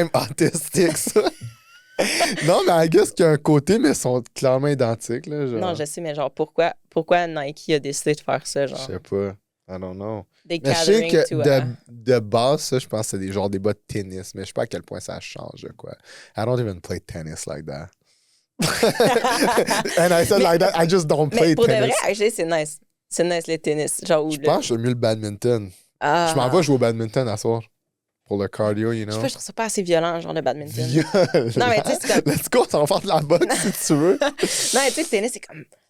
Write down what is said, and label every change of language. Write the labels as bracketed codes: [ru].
[en] I'm [fr] autistique, ça. Non, mais [en] I guess [fr] qu'il y a un côté, mais ils sont clairement identiques, là, genre. Non, je sais, mais genre, pourquoi Nike a décidé de faire ça, genre? Je sais pas. [en] I don't know. [fr] Des mais je sais que [en] to, [fr] de base, ça, je pense que c'est des bas de tennis, mais je sais pas à quel point ça change, quoi. [en] I don't even play tennis like that. And I said like that, I just don't play tennis. [fr] Pour de vrai, actually, c'est nice. C'est nice, le tennis. Genre, je pense que j'aime mieux le badminton. Je m'en vais jouer au badminton à soir. Pour le cardio, [en] you know. [fr] Je trouve ça pas assez violent, genre, le badminton. Non, mais tu sais, c'est comme... [en] Let's go, [fr] ça va faire de la boxe, si tu veux. Non, mais tu sais, le tennis, c'est comme...